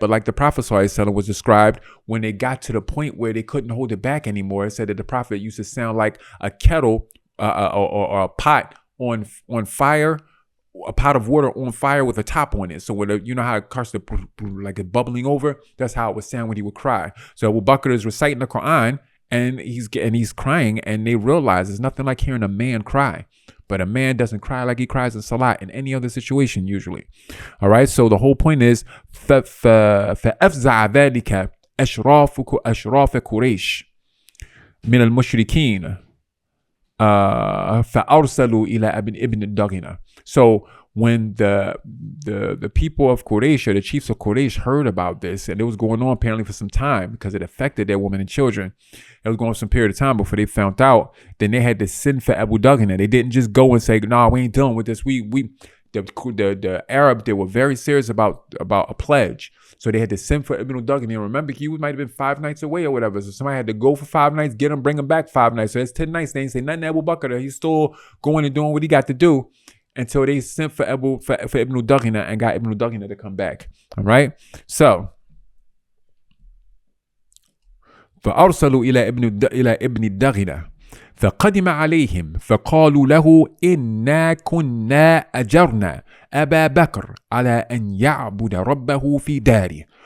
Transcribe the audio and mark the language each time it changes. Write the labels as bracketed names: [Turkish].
[English] But like the Prophet ﷺ was described, when they got to the point where they couldn't hold it back anymore, it said that the Prophet used to sound like a kettle or a pot on fire, a pot of water on fire with a top on it. So when you know how it starts to like it bubbling over, that's how it would sound when he would cry. So Abu Bakr is reciting the Quran, and he's crying, and they realize it's nothing like hearing a man cry. But a man doesn't cry like he cries in salat in any other situation usually. All right. So the whole point is [Arabic] فأفزع ذلك أشراف قريش من المشركين فأرسلوا إلى ابن الدغنة. [English] So when the people of Quraysh, or the chiefs of Quraysh, heard about this, and it was going on apparently for some time because it affected their women and children. It was going on some period of time before they found out. Then they had to send for Abu Dughana. They didn't just go and say, "No, we ain't dealing with this." The Arab, they were very serious about a pledge. So they had to send for Ibn Dughana. Remember, he might have been 5 nights away or whatever. So somebody had to go for 5 nights, get him, bring him back 5 nights. So that's 10 nights. They didn't say nothing to Abu Bakr. He's still going and doing what he got to do. Until they sent for Ibn Dughana and got Ibn Dughana to come back. All right. [Arabic] So فأرسلوا إلى ابن الدغنة فقدم عليهم فقالوا له إنا كنا أجرنا أبا بكر على أن يعبد ربه في داره